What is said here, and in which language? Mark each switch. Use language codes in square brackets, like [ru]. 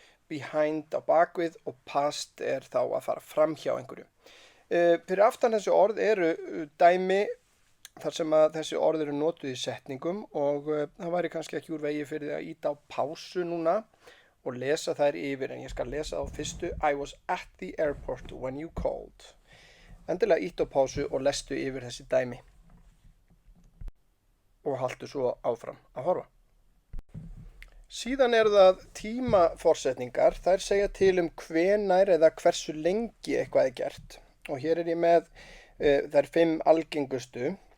[is] Behind á bakvið og past er þá að fara fram hjá einhverju. Fyrir aftan þessi orð eru dæmi þar sem að þessi orð eru notuð í setningum og það væri kannski ekki úr vegi fyrir því að íta á pásu núna og lesa þær yfir, en ég skal lesa á fyrstu. [en] I was at the airport when you called. [is] Endilega íta á pásu og lestu yfir þessi dæmi. Og haltu svo áfram að horfa. Síðan eru það tímaforsetningar. Þær segja til hvenær eða hversu lengi eitthvað gert. Og hér ég með þær 5 algengustu.